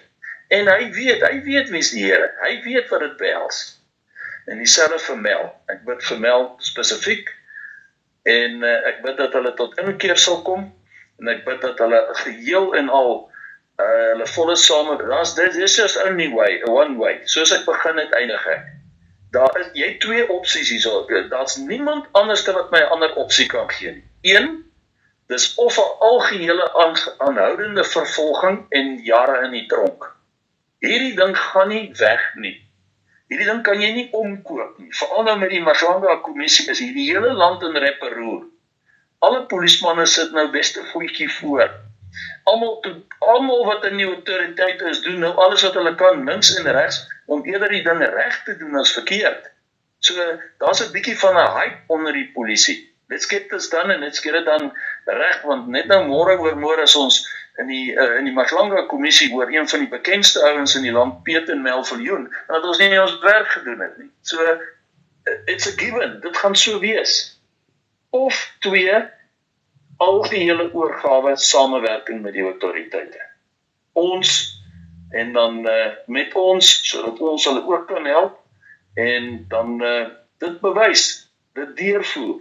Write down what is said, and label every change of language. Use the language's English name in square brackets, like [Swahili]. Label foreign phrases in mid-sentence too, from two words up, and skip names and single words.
[Afrikaans] En hy weet wie is die Here. Hy weet wat dit behels. En dieselfde vir Mel. Ek bid vir Mel spesifiek. En ek bid dat hulle tot inkeer sal kom. En ek bid dat hulle geheel en al hulle volle dit is [English] just only way, one way. [Afrikaans] Soos ek begin het, eindig ek. Daar is jy twee opsies hierso. Daar's niemand anders wat my 'n ander opsie kan gee nie. Een, dis of 'n algehele aanhoudende vervolging en jare in die tronk. Hierdie ding gaan nie weg nie. Hierdie ding kan jy nie omkoop nie. Veral nou met die Matlanga kommissie is hierdie hele land in rep en roer. Alle polismanne sit nou beste voetjie voor. Almal wat in die autoriteit is, doen nou alles wat hulle kan, links en regs, om eerder die ding reg te doen as verkeerd. So, daar's 'n bietjie van 'n hype onder die polisie. [English] Let's get this done and let's get it done [Afrikaans] reg, want net nou môre oormôre is ons in die Matlanga kommissie oor een van die bekendste ouens in die land, Piet en Mel Viljoen, en dat ons nie ons werk gedoen het nie. [English] So, it's a given, [Afrikaans] dit gaan so wees. Of twee, algehele oorgawe, samewerking met die autoriteite. Ons, en dan met ons, sodat ons hulle ook kan help, en dan dit bewys, dit deurvoer.